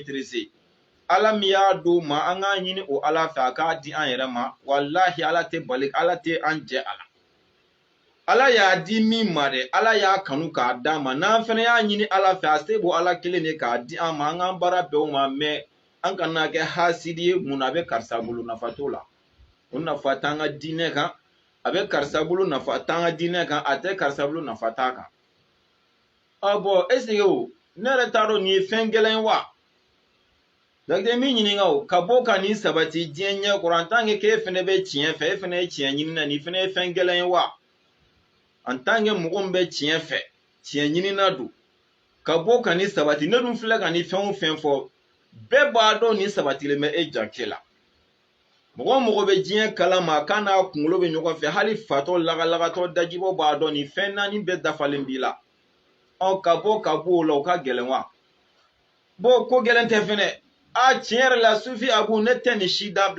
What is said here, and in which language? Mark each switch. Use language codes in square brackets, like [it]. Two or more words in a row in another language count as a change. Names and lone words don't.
[bm] intéressé ala min y'a d'o ma an k'a ɲini o ala fɛ a k'a di an yɛrɛ ma walahi ala tɛ bali ala tɛ an jɛ a la ala y'a di min ma dɛ ala y'a kanu k'a d'a ma n'an fɛnɛ y'a ɲini ala fɛ a se b'o ala kelen de k'a di an ma an k'an baara bɛn o ma mɛ an kana kɛ hasidi ye mun na a bɛ karisa bolo nafa t'o la o nafa t'an ka diinɛ kan a bɛ karisa bolo nafa t'an ka diinɛ kan a tɛ karisa bolo nafa t'a kan bon [fr] est ce que [bm] o ne yɛrɛ t'a dɔn nin ye fɛn gɛlɛn ye wa donc min ɲininka o ka bɔ ka nin sabati diɲɛ ɲɛ kɔrɔ [fr] en tant que [bm] k'e fɛnɛ bɛ tiɲɛ fɛ e fɛnɛ ye tiɲɛ ɲini na nin fɛnɛ ye fɛn gɛlɛn ye wa [fr] en tant que [bm] mɔgɔ min bɛ tiɲɛ fɛ tiɲɛ ɲini na don ka bɔ ka nin sabati ne dun filɛ ka nin fɛn o fɛn fɔ bɛɛ b'a dɔn nin sabatilen bɛ e jake la mɔgɔ mɔgɔ bɛ diɲɛ kalama k'a n'a kunkolo bɛ ɲɔgɔn fɛ hali fatɔ lagalagatɔ dajibɔ b'a dɔn nin fɛn naani bɛɛ dafalen b'i la ka bɔ o la o ka gɛlɛn wa bon ko gɛlɛn tɛ fɛnɛ tiɲɛ yɛrɛ la sufi abu ne tɛ nin si dabila